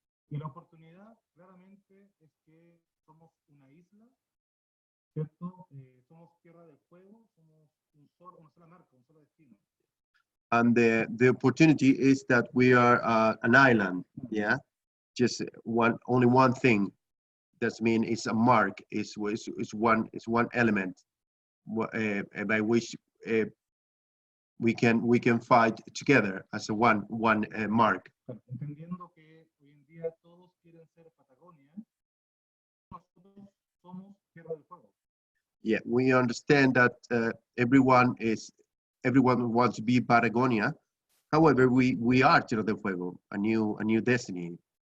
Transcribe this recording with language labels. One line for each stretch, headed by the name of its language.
Spanish: Y la oportunidad claramente es que somos una isla, ¿cierto? Somos Tierra del Fuego, somos una sola marca, un solo destino.
English: And the opportunity is that we are an island, yeah, just only one thing. That means it's a mark, it's one element by which we can fight together as a one mark.
Spanish: Entendiendo que hoy en día todos quieren ser Patagonia, nosotros somos Tierra del Fuego.
English: Yeah, we understand that everyone wants to be Patagonia. However, we are Tierra del Fuego, a new destiny.